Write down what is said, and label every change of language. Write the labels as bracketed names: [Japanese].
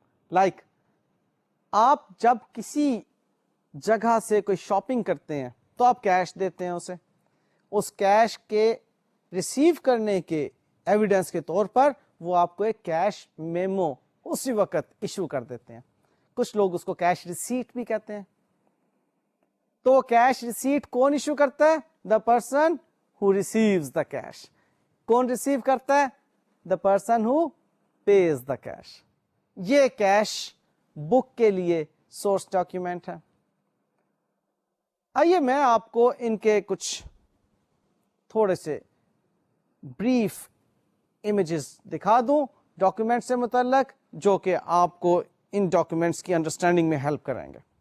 [Urdu] Like آپ جب کسی جگہ سے کوئی شاپنگ کرتے ہیں تو آپ کیش دیتے ہیں اسے, اس کیش کے ریسیو کرنے کے ایویڈنس کے طور پر وہ آپ کو ایک کیش میمو اسی وقت ایشو کر دیتے ہیں. کچھ لوگ اس کو کیش ریسیٹ بھی کہتے ہیں. تو کیش ریسیٹ کون ایشو کرتا ہے؟ [English] The person who receives the cash. [Urdu] کون ریسیو کرتا ہے؟ [English] The person who pays the cash. [Urdu] یہ کیش بک کے لیے سورس ڈاکیومنٹ ہے. آئیے میں آپ کو ان کے کچھ تھوڑے سے بریف امیجز دکھا دوں ڈاکیومنٹ سے متعلق, جو کہ آپ کو ان ڈاکیومنٹس کی انڈرسٹینڈنگ میں ہیلپ کریں گے.